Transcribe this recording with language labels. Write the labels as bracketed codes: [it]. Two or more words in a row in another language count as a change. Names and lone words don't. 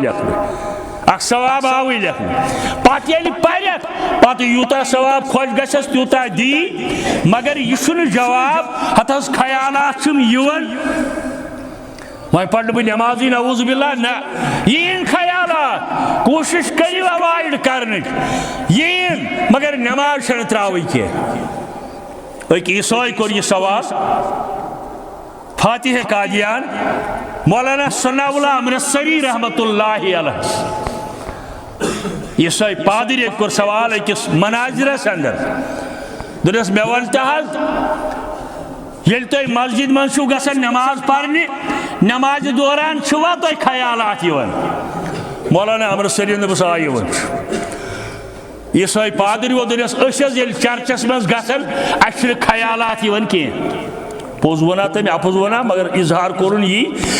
[ks] لیکھنہٕ پتہٕ ییٚلہِ پرکھ پتہٕ یوٗتاہ ثواب خۄش گژھٮ۪س تیوٗتاہ دی مگر یہِ چھُنہٕ جواب ہت حظ خیالات چھِم یِوان وۄنۍ پرنہٕ بہٕ نٮ۪مازٕے [ar] نعوذ باللہ [ks] نہ یِن خیالات کوٗشش کٔرِو ایوایڈ کرنٕچ یِن مگر نٮ۪ماز چھنہٕ ترٛاوٕنۍ کینٛہہ أکۍ عیٖسٲے کوٚر یہِ سوال فاتح قادیان مولانا ثناء اللہ امرتسری [ar] رحمۃ اللہ علیہ [ks] عیٖسٲے پادٕرۍ أکۍ کوٚر سوال أکِس مناظرس اندر دوٚپنس مےٚ وَن تہٕ حظ ییٚلہِ تُہۍ مسجد منٛز چھُو گژھان نٮ۪ماز پرنہِ نٮ۪مازِ دوران چھُوا تۄہہِ خیالات یِوان مولانا امرتسریَن دوٚپُس آ یِوان چھُ عیٖسٲے پادٕرۍ ووت دوٚپنس أسۍ حظ ییٚلہِ چرچس منٛز گژھان اَسہِ چھِنہٕ خیالات یِوان کینٛہہ پوٚز وَنا تٔمۍ اَپُز وَنا مگر اِظہار کوٚرُن یی اَسہِ